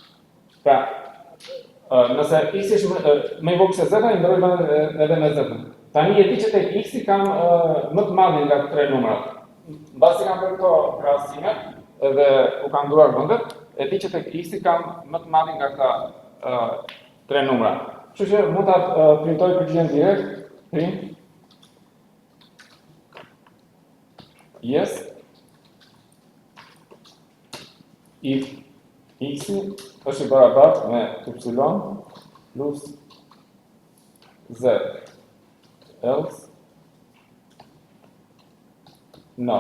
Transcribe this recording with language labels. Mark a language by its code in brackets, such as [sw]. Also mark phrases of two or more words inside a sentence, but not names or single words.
[sq] Pra, Nëse x është më i vogël se z, i ndroj vendin edhe me z. Tani e di që tek x kam më të madhin nga 3 numrat. Mbasi kam bërë këto krahasime edhe u kam ndruar vendet, e di që tek x kam më të madhin nga këta 3 numra. Kështu që mund ta printoj përgjigjen direkt, [en] print yes if [sq] x është i barabartë me y plus z, [en] else no.